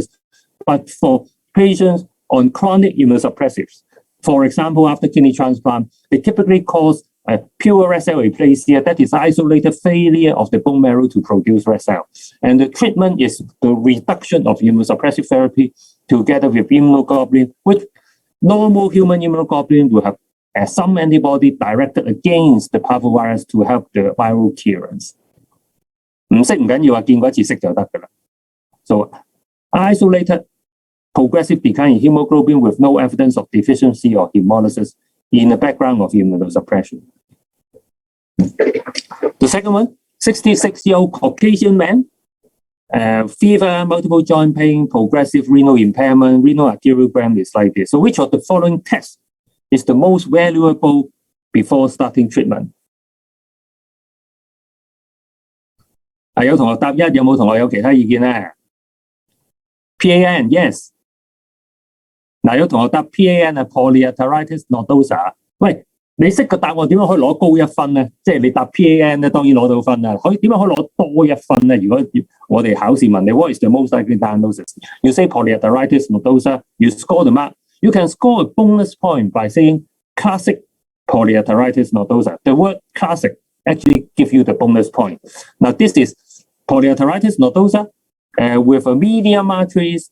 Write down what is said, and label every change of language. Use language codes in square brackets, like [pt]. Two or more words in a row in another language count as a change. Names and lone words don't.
[en] But for patients on chronic immunosuppressives, for example, after kidney transplant, they typically cause a pure red cell aplasia, that is isolated failure of the bone marrow to produce red cell. And the treatment is the reduction of immunosuppressive therapy together with immunoglobulin, which normal human immunoglobulin will have some antibody directed against the parvovirus to help the viral clearance. [yue] 唔識唔緊要啊，見過一次識就得㗎啦。 [en] So isolated progressive decline in hemoglobin with no evidence of deficiency or hemolysis in the background of immunosuppression. The second one, 66-year-old Caucasian man, fever, multiple joint pain, progressive renal impairment, renal arteriogram is like this. So which of the following tests is the most valuable before starting treatment? [yue] 有同學答一，有冇同學有其他意見咧 ？PAN yes。有同學答 PAN 係 [en] polyarteritis nodosa。 [yue] 喂，你識個答案點樣可以攞高一分咧？即係你答 PAN 咧，當然攞到分啦。點樣可以攞多一分咧？如果我哋考試問你 [en] What is the most likely diagnosis? You say polyarteritis nodosa, you score the mark. You can score a bonus point by saying classic polyarteritis nodosa. The word classic actually gives you the bonus point. Now this is polyarteritis nodosa with a medium arteries.